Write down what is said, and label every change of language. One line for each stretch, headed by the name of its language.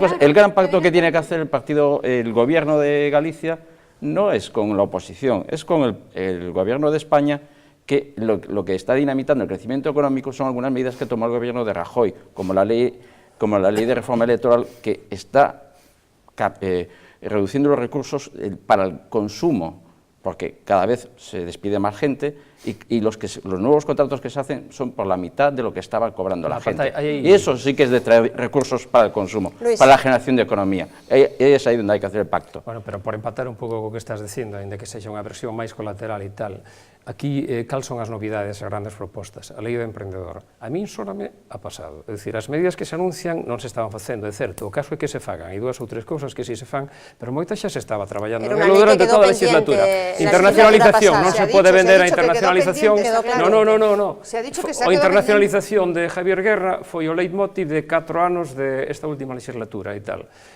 Spanish: El gran pacto que tiene que hacer el gobierno de Galicia no es con la oposición, es con el gobierno de España, que lo que está dinamitando el crecimiento económico son algunas medidas que tomó el gobierno de Rajoy, como la ley de reforma electoral, que está reduciendo los recursos para el consumo, porque cada vez se despide más gente y los nuevos contratos que se hacen son por la mitad de lo que estaba cobrando la gente. Y eso sí que es de traer recursos para el consumo, para la generación de economía. Es aí donde hai que hacer el pacto.
Galician: Bueno, pero por empatar un pouco co que estás dicindo, ainda que sexa unha versión máis colateral e tal, aquí cal son as novidades, as grandes propostas? A lei do emprendedor. A min sóname a pasado. É dicir, as medidas que se anuncian non se estaban facendo, é certo. O caso é que se fagan. Hai dúas ou tres cousas que si se fan, pero moitas xa se estaba traballando durante toda a legislatura. Internacionalización, non se pode vender a internacionalización. No. A internacionalización de Javier Guerra foi o leitmotiv de 4 anos desta última legislatura e tal.